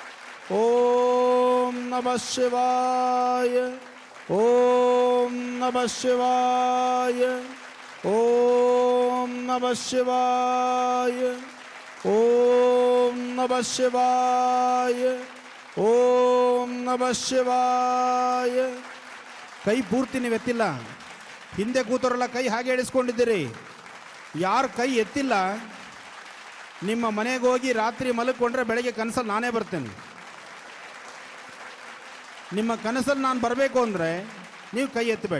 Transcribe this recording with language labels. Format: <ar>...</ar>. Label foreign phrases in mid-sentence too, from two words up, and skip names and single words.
<sa>ಓಂ ನಮಃ ಶಿವಾಯ, ಓಂ ನಮಃ ಶಿವಾಯ, ಓಂ ನಮಃ ಶಿವಾಯ, ಓಂ ನಮಃ ಶಿವಾಯ, ಓಂ ನಮಃ ಶಿವಾಯ.</sa> <kn>ಕೈ ಪೂರ್ತಿ ನೀವು ಎತ್ತಿಲ್ಲ. ಹಿಂದೆ ಕೂತವರೆಲ್ಲ ಕೈ ಹಾಗೆ ಎಳಿಸ್ಕೊಂಡಿದ್ದೀರಿ. ಯಾರು ಕೈ ಎತ್ತಿಲ್ಲ ನಿಮ್ಮ ಮನೆಗೆ ಹೋಗಿ ರಾತ್ರಿ ಮಲಗಿಕೊಂಡ್ರೆ ಬೆಳಗ್ಗೆ ಕನಸಲ್ಲಿ ನಾನೇ ಬರ್ತೇನೆ. ನಿಮ್ಮ ಕನಸಲ್ಲಿ ನಾನು ಬರಬೇಕು ಅಂದರೆ ನೀವು ಕೈ ಎತ್ತಬೇಡಿ.</kn>